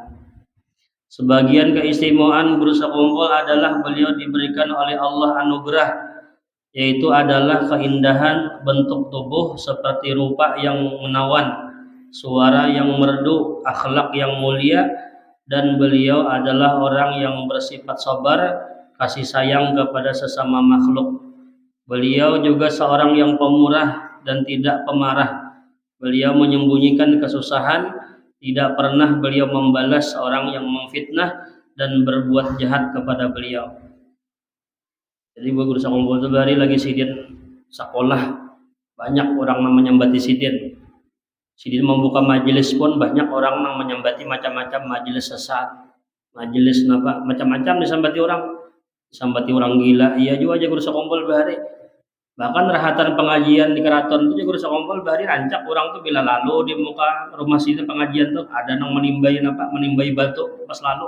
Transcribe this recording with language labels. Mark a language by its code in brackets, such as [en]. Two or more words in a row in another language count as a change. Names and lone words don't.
[id] Sebagian keistimewaan guru sekumpul adalah beliau diberikan oleh Allah anugerah, yaitu adalah keindahan bentuk tubuh seperti rupa yang menawan, suara yang merdu, akhlak yang mulia, dan beliau adalah orang yang bersifat sabar, kasih sayang kepada sesama makhluk. Beliau juga seorang yang pemurah dan tidak pemarah. Beliau menyembunyikan kesusahan, tidak pernah beliau membalas orang yang memfitnah dan berbuat jahat kepada beliau. [bjn] Jadi guru sekumpul itu hari lagi Sidin sekolah, banyak orang yang menyambati Sidin. Sidin membuka majelis pun banyak orang yang menyambati macam-macam majelis sesat, majelis apa macam-macam disambati orang gila. Iya juga aja guru sekumpul bahari. Bahkan rahatan pengajian di keraton itu guru sekumpul bahari rancak orang tuh bila lalu di muka rumah Sidin pengajian tuh ada yang menimbai batu pas lalu.